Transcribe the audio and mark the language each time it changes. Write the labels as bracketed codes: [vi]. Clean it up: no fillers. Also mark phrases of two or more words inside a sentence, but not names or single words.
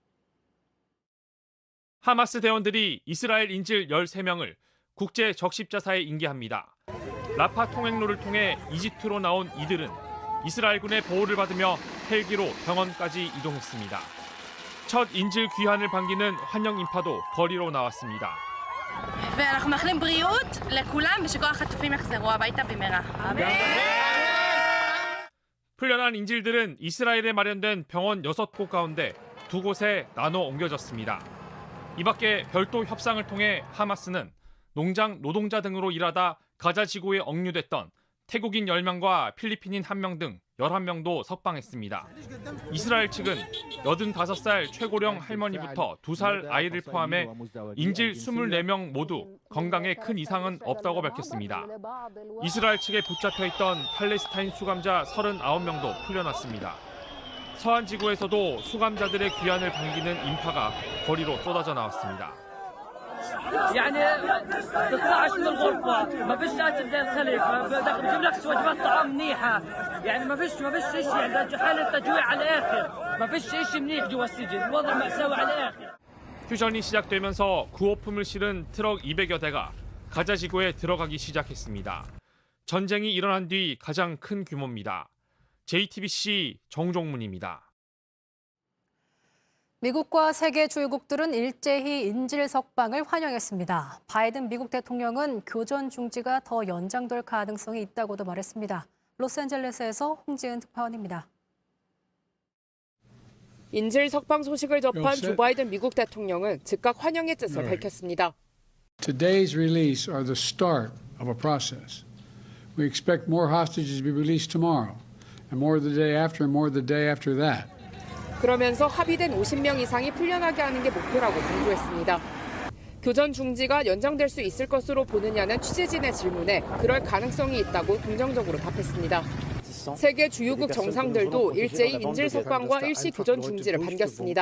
[ko] 하마스 대원들이 이스라엘 인질 13명을 국제 적십자사에 인계합니다. 라파 통행로를 통해 이집트로 나온 이들은 이스라엘군의 보호를 받으며 헬기로 병원까지 이동했습니다. 첫 인질 귀환을 반기는 환영 인파도 거리로 나왔습니다. [he] ואנחנו מאחלים בריאות לכולם ושכל החטופים יחזרו הביתה במהרה. [ko] 풀려난 인질들은 이스라엘에 마련된 병원 6곳 가운데 2곳에 나눠 옮겨졌습니다. 이 밖에 별도 협상을 통해 하마스는 농장 노동자 등으로 일하다 가자 지구에 억류됐던 태국인 10명과 필리핀인 1명 등 11명도 석방했습니다. 이스라엘 측은 85살 최고령 할머니부터 2살 아이를 포함해 인질 24명 모두 건강에 큰 이상은 없다고 밝혔습니다. 이스라엘 측에 붙잡혀 있던 팔레스타인 수감자 39명도 풀려났습니다. 서한 지구에서도 수감자들의 귀환을 반기는 인파가 거리로 쏟아져 나왔습니다. [ar] يعني تطلعش من الغرفة ما فيش أكل زي الخليج ما بجيب لك وجبات طعام منيحة يعني ما فيش شيء يعني حالة تجويع على الآخر ما فيش شيء منيح جوا السجن الوضع مأساوي على الآخر. [ko] 휴전이 시작되면서 구호품을 실은 트럭 200여 대가 가자 지구에 들어가기 시작했습니다. 전쟁이 일어난 뒤 가장 큰 규모입니다. JTBC 정종문입니다. 미국과 세계 주요국들은 일제히 인질 석방을 환영했습니다. 바이든 미국 대통령은 교전 중지가 더 연장될 가능성이 있다고도 말했습니다. 로스앤젤레스에서 홍지은 특파원입니다. 인질 석방 소식을 접한 조 바이든 미국 대통령은 즉각 환영의 뜻을 밝혔습니다. [en] Today's release are the start of a process. We expect more hostages to be released tomorrow, and more the day after, and more the day after that. [ko] 그러면서 합의된 50명 이상이 풀려나게 하는 게 목표라고 강조했습니다. 교전 중지가 연장될 수 있을 것으로 보느냐는 취재진의 질문에 그럴 가능성이 있다고 긍정적으로 답했습니다. 세계 주요국 정상들도 일제히 인질 석방과 일시 교전 중지를 반겼습니다.